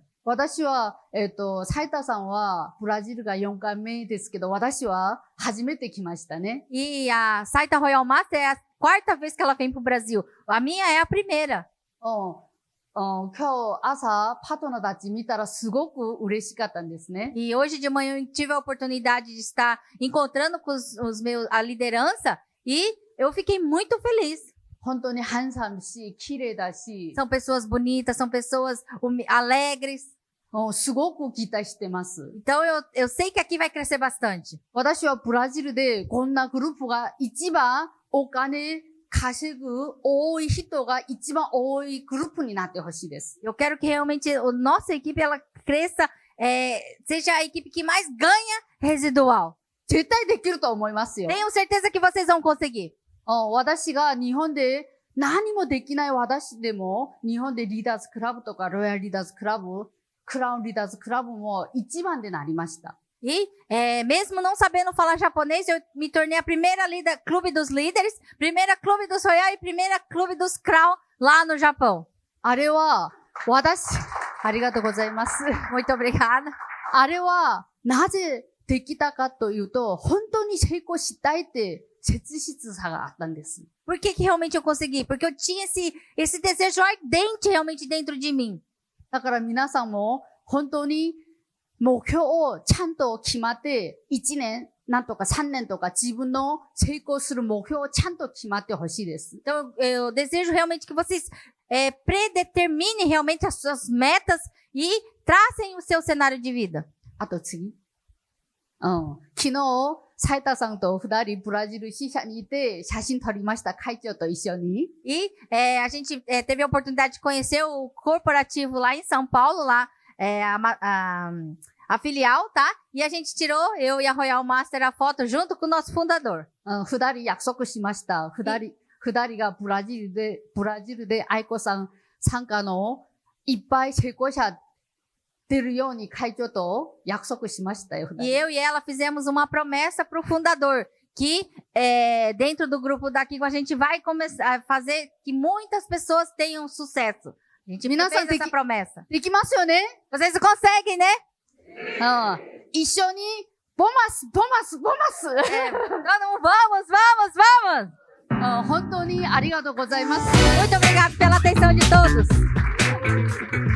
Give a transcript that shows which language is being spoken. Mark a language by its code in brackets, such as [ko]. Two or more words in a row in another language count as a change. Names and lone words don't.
[ja] 私は、斉田さんはブラジルが4回目ですけど、私は初めて来ましたね。 [pt] E a Saita Royal Master é a 4ª vez que ela vem para o Brasil. A minha é a primeira. [ja] 今日朝パートナーたち見たらすごく嬉しかったんですね。 [pt] E hoje de manhã eu tive a oportunidade de estar encontrando com a liderança e eu fiquei muito feliz. [ja] 本当にハンサムし、綺麗だし、 [pt] São pessoas bonitas, são pessoas alegres. [ja] すごく期待してます。 [pt] Então eu sei que aqui vai crescer bastante. [ja] 私はブラジルでこんなグループが一番お金稼ぐ多い人が一番多いグループになってほしいです。 [pt] Eu quero que realmente a nossa equipe ela cresça seja a equipe que mais ganha residual. [ja] 絶対できると思いますよ。 [pt] Tenho certeza que vocês vão conseguir. [ja] 私が日本で何もできない私でも、日本でリーダーズクラブとか、ロイヤルリーダーズクラブ、クラウンリーダーズクラブも一番でなりました。 [pt] E, mesmo não sabendo falar japonês, eu me tornei a primeira clube dos líderes, primeira clube dos Royal e primeira clube dos Crown lá no Japão. [ja] あれは、ありがとうございます。 [pt] Muito obrigada. [ja] あれは、なぜできたかというと、本当に成功したいって切実さがあったんです。 [pt] Por que realmente eu consegui? Porque eu tinha esse desejo ardente realmente dentro de mim. [ja] だから皆さんも本当に目標をちゃんと決まって、1年、なんとか3年とか自分の成功する目標をちゃんと決まってほしいです。 [pt] Então, eu desejo realmente que vocês predeterminem realmente as suas metas e tracem o seu cenário de vida. [ja] あと次。昨日、斉田さんと二人ブラジル支社にいて写真撮りました。会長と一緒に。 [pt] E a gente teve a oportunidade de conhecer o corporativo lá em São Paulo, lá a filial, tá? E a gente tirou, eu e a Royal Master, a foto junto com o nosso fundador. [ja] 二人約束しました。二人がブラジルで愛子さん参加のいっぱい成功者出るように会長と約束しましたよ。 [pt] E eu e ela fizemos uma promessa pro fundador, que dentro do grupo daqui a gente vai começar a fazer que muitas pessoas tenham sucesso. A gente fez essa promessa. [ja] できますよね。 [pt] Vocês conseguem, né? [ja] 一緒にボマス。 [pt] Todo mundo, vamos! [ja] 本当にありがとうございます。 [pt] Muito obrigado pela atenção de todos.